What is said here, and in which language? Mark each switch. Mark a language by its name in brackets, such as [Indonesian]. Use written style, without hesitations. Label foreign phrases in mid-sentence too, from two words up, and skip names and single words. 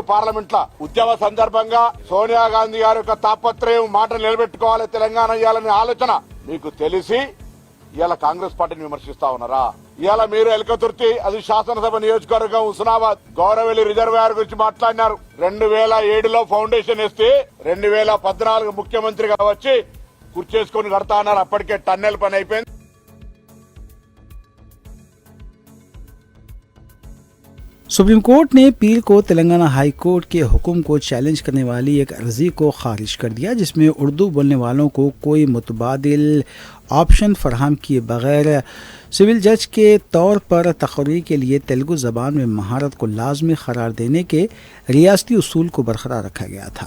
[Telugu] పార్లమెంట్ లో ఉద్యమ సందర్భంగా సోనియా గాంధీ గారి యొక్క తాపత్రయం మాట నిలబెట్టుకోవాలి తెలంగాణ ఇవ్వాలనే ఆలోచన మీకు తెలిసి ఇవాళ కాంగ్రెస్ పార్టీని విమర్శిస్తా ఉన్నారా? ఇవాళ మీరు ఎలకతుర్తి అది శాసనసభ నియోజకవర్గం హుస్నాబాద్ గౌరవెల్లి రిజర్వాయర్ గురించి మాట్లాడినారు. 2007లో ఫౌండేషన్ వేస్తే 2014 ముఖ్యమంత్రిగా వచ్చి కుర్చేసుకొని కడతా అన్నారు. అప్పటికే టన్నెల్ పని అయిపోయింది. [Urdu] سپریم کورٹ نے پیر کو تلنگانہ ہائی کورٹ کے حکم کو چیلنج کرنے والی ایک عرضی کو خارج کر دیا جس میں اردو بولنے والوں کو کوئی متبادل آپشن فراہم کیے بغیر [English] civil judge [Urdu] کے طور پر تقرری کے لیے تیلگو زبان میں مہارت کو لازمی قرار دینے کے ریاستی اصول کو برقرار رکھا گیا تھا۔